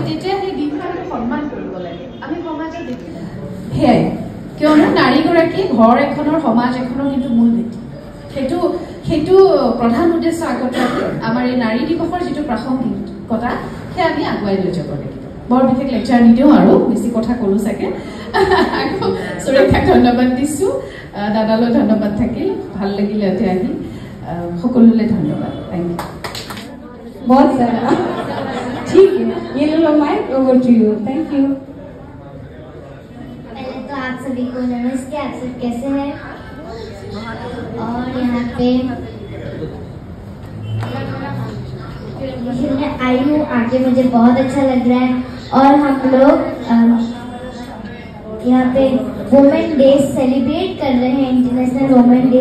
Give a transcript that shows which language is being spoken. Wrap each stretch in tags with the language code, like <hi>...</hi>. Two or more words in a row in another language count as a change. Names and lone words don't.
<as>তেতিয়া সেই দিনটো সন্মান কৰিব লাগে আমি সমাজত দেখি সেয়াই কিয়নো নাৰীগৰাকী ঘৰ এখনৰ সমাজ এখনৰ কিন্তু মূল ভিত্তি সেইটো প্ৰধান উদ্দেশ্য আগত ৰাখি আমাৰ এই নাৰী দিৱসৰ যিটো প্ৰাসংগিকতা সেয়া আমি আগুৱাই লৈ যাব লাগিব বৰ বিশেষ লেকচাৰ নিদিওঁ আৰু বেছি কথা ক'লোঁ চাগে সুৰেখাক ধন্যবাদ দিছোঁ দাদালৈ ধন্যবাদ থাকিল ভাল লাগিল ইয়াতে আহি সকলোলৈ ধন্যবাদ</as> <en>thank you</en> <hi>बहुत सारा ठीक है ये लो</hi> <en>mic over to you thank you</en> <hi>पहले तो आप सभी को नमस्ते आप सब कैसे हैं और यहाँ पे मैं आई हूँ आके मुझे बहुत अच्छा लग रहा है और हम लोग यहाँ पे वुमेन डे सेलिब्रेट कर रहे हैं इंटरनेशनल वुमेन डे</hi>